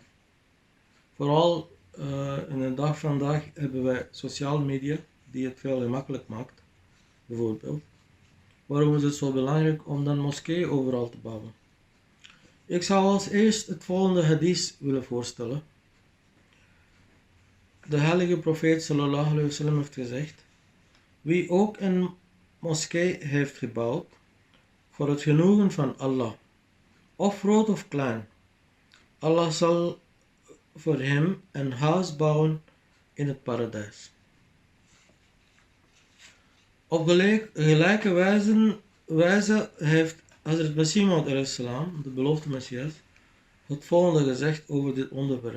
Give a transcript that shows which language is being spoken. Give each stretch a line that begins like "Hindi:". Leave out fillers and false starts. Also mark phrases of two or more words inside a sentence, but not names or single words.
Dutch: Vooral in de dag van vandaag hebben wij sociale media die het veel gemakkelijk maakt, bijvoorbeeld. Waarom is het zo belangrijk om dan moskeeën overal te bouwen? Ik zou als eerst het volgende hadith willen voorstellen. De heilige profeet
Arabic: صلى الله عليه و سلم
Dutch: heeft gezegd: wie ook een moskee heeft gebouwd voor het genoegen van Allah, of groot of klein, Allah zal voor hem een huis bouwen in het paradijs. Op gelijke wijze heeft Hazrat Masih Maud
Arabic: عليه السلام,
Dutch: de beloofde Messias, het volgende gezegd over dit onderwerp.